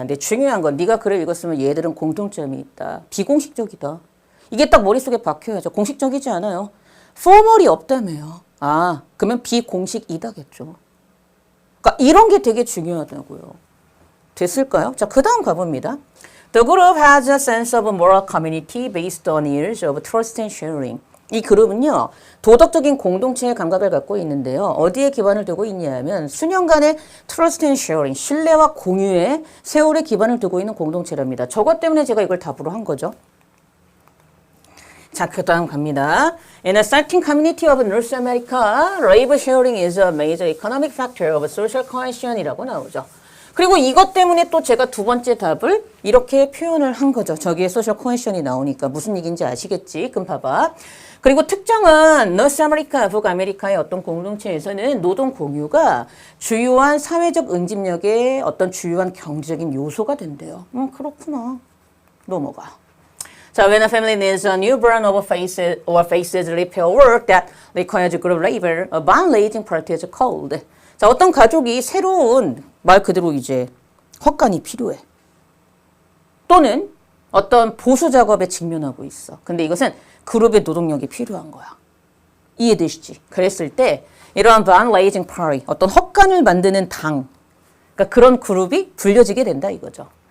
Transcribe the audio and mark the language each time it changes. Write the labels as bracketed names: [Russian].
[Korean] 근데 중요한 건 네가 글을 읽었으면 얘들은 공통점이 있다. 비공식적이다. 이게 딱 머릿속에 박혀야죠. 공식적이지 않아요. 포멀이 없다며요. 아, 그러면 비공식이다겠죠. 그러니까 이런 게 되게 중요하다고요. 됐을까요? 자, 그 다음 가봅니다. [English] The group has a sense of moral community based on years of trust and sharing. [Korean] 이 그룹은요, 도덕적인 공동체의 감각을 갖고 있는데요. 어디에 기반을 두고 있냐면 수년간의 [English] trust and sharing, [Korean] 신뢰와 공유의 세월에 기반을 두고 있는 공동체랍니다. 저것 때문에 제가 이걸 답으로 한 거죠. 자, 그 다음 갑니다. [English] In a certain community of North America, labor sharing is a major economic factor of social cohesion [Korean] 이라고 나오죠. 그리고 이것 때문에 또 제가 두 번째 답을 이렇게 표현을 한 거죠. 저기에 소셜 코헤션이 나오니까 무슨 얘기인지 아시겠지? 그럼 봐봐. 그리고 특정한 노스 아메리카, 북아메리카의 어떤 공동체에서는 노동 공유가 주요한 사회적 응집력의 어떤 주요한 경제적인 요소가 된대요. 그렇구나. 넘어가. [English] 자, when a family needs a newborn or faces repair work that requires group labor, a bond raising party is called. [Korean] 자, 어떤 가족이 새로운 말 그대로 이제 헛간이 필요해. 또는 어떤 보수 작업에 직면하고 있어. 근데 이것은 그룹의 노동력이 필요한 거야. 이해되시지? 그랬을 때 이러한 [English] bond raising party, [Korean] 어떤 헛간을 만드는 당, 그러니까 그런 그룹이 불려지게 된다 이거죠.